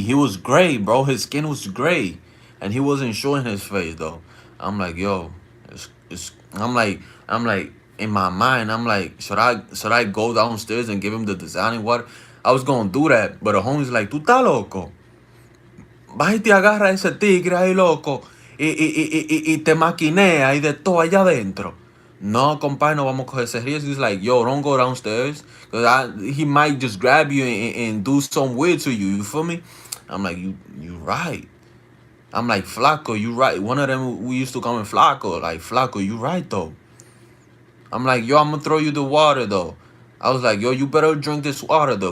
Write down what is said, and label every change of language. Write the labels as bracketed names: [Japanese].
[English] He was gray, bro. His skin was gray. And he wasn't showing his face though. I'm like, yo, I'm like in my mind, I'm like, should I go downstairs and give him the designing water? I was gonna do that, but the homie's like, [Spanish] tú estás loco. Vas y te agarra ese tigre ahí loco y te maquinea y de todo allá adentro. No, compadre, no vamos a coger ese riesgo. [English] He's like, yo, don't go downstairs. Because he might just grab you and do some weird to you. You feel me? I'm like, you right. I'm like, Flaco, you right. One of them, we used to call him Flaco. Like, Flaco, you right, though. I'm like, yo, I'm going to throw you the water, though. I was like, yo, you better drink this water, though.